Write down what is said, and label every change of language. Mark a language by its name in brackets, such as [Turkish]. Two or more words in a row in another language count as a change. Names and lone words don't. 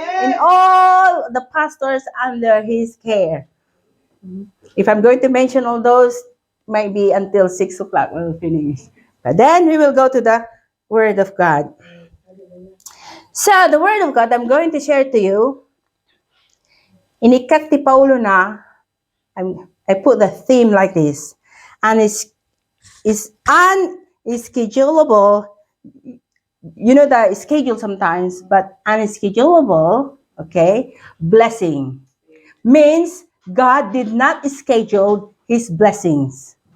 [English] And all the pastors under his care. If I'm going to mention all those, might be until 6 o'clock we'll finish. But then we will go to the Word of God. So, the Word of God I'm going to share to you, [Iloko] inikat ti Paulo na, [English] I put the theme like this, and it's unschedulable. You know the schedule sometimes, but unschedulable, okay, blessing. Means God did not schedule His blessings.